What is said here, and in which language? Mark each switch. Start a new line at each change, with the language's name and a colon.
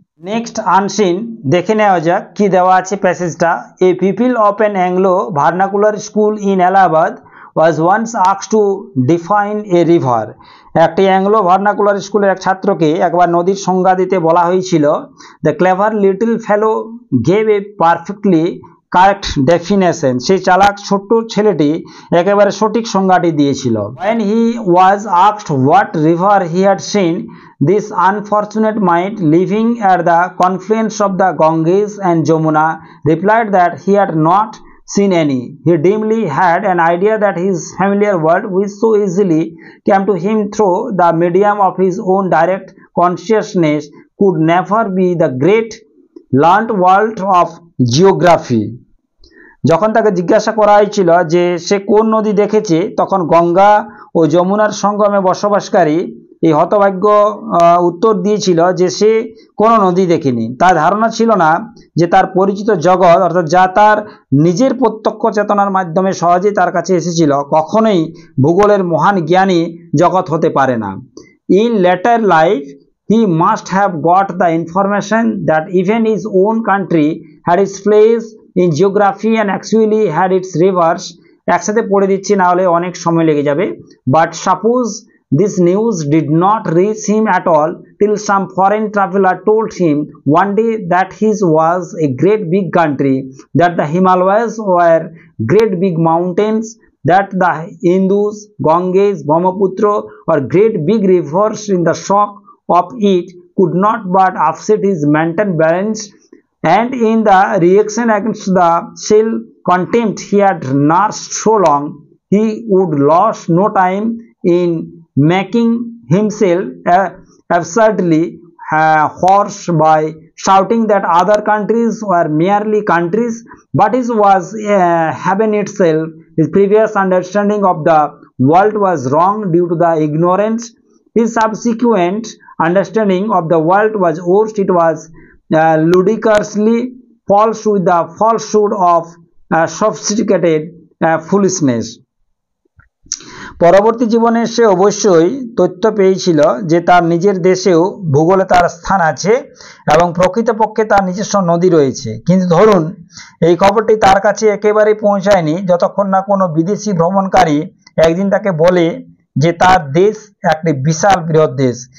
Bangla: Next unseen, দেখে নেওয়া যাক কি দেওয়া আছে প্যাসেজটা।
English: A pupil of an Anglo vernacular school in Allahabad was once asked to define a river.
Bangla: একটি অ্যাংলো ভার্নাকুলার স্কুলের এক ছাত্রকে একবার নদীর সংজ্ঞা দিতে বলা হয়েছিল।
English: The clever little fellow gave a perfectly correct definition.
Bangla: সেই চালাক ছোট্ট ছেলেটি একেবারে সঠিক সংজ্ঞাটি দিয়েছিল।
English: When he was asked what river he had seen, this unfortunate mite living at the confluence of the Ganges and Jamuna replied that he had not seen any. He dimly had an idea that his familiar world, which so easily came to him through the medium of his own direct consciousness, could never be the great learned world of geography.
Bangla: যখন তাকে জিজ্ঞাসা করা হয়েছিল যে সে কোন নদী দেখেছে, তখন গঙ্গা ও যমুনার সঙ্গমে বসবাসকারী এই হতভাগ্য উত্তর দিয়েছিল যে সে কোনো নদী দেখেনি। তার ধারণা ছিল না যে তার পরিচিত জগৎ, অর্থাৎ যা তার নিজের প্রত্যক্ষ চেতনার মাধ্যমে সহজেই তার কাছে এসেছিল, কখনোই ভূগোলের মহান জ্ঞানী জগৎ হতে পারে না।
English: In later life he must have got the information that even his own country had its place in geography and actually had its rivers.
Bangla: একসাথে পড়ে দিচ্ছি, না হলে অনেক সময় লেগে যাবে।
English: But suppose this news did not reach him at all till some foreign traveler told him one day that his was a great big country, that the Himalayas were great big mountains, that the Indus, Ganges, Brahmaputra were great big rivers in the shock of it could not but upset his mental balance, and in the reaction against the self-contempt he had nursed so long, he would lose no time in making himself absurdly hoarse by shouting that other countries were merely countries, but his was heaven itself. His previous understanding of the world was wrong due to the ignorance. His subsequent understanding of the world was worse. It was ludicrously false with the falsehood of sophisticated foolishness.
Bangla: পরবর্তী জীবনে সে অবশ্যই তথ্য পেয়েছিল যে তার নিজের দেশেও ভূগোলে তার স্থান আছে এবং প্রকৃতপক্ষে তার নিজস্ব নদী রয়েছে, কিন্তু ধরুন এই খবরটি তার কাছে একেবারে পৌঁছায়নি যতক্ষণ না কোনো বিদেশি ভ্রমণকারী একদিন তাকে বলে যে তার দেশ একটি বিশাল বৃহৎ দেশ।